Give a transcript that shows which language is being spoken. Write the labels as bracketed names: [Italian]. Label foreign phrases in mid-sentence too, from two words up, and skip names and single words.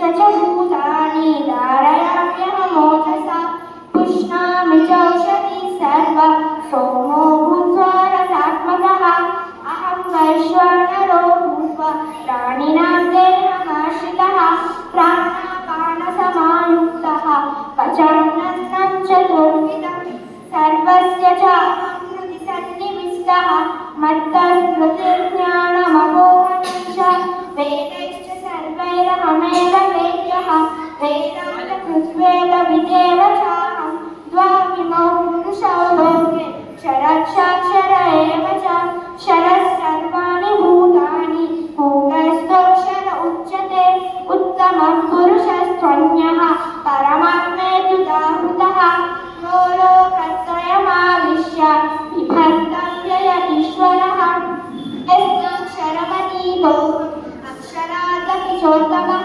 [Sanskrit] చ భూతాని ధారయామ్యహమోజసా పుష్ణామి చౌషధి సర్వ సోమో భూత్వా రసాత్మకः అహం వైశ్వానరో భూత్వా ప్రాణినాం దేహమాశ్రితः ప్రాణాపానసమాయుక్తः పచామ్యన్నం చతుర్విధం సర్వస్య చాహం హృది సన్నివిష్టः మత్తస్మృతిర్జ్ఞానమమోహనం చ వేदैश्च సర్వైరహమేవ వేద్యः వేదాन्तकृद्वेदविदेव चाहं द्वाविमौ पुरुषौ लोके क्षरक्षाक्षर एव च क्षरः सर्वाणि भूतानि कूटस्थोऽक्षर उच्यते उत्तमः पुरुषस्त्वन्यः परमात्मेत्युदाहृतः यो लोकत्रयमाविश्य बिभर्तव्यय ईश्वरः यस्याक्षरमतीतो अक्षरादपि चोत्तमः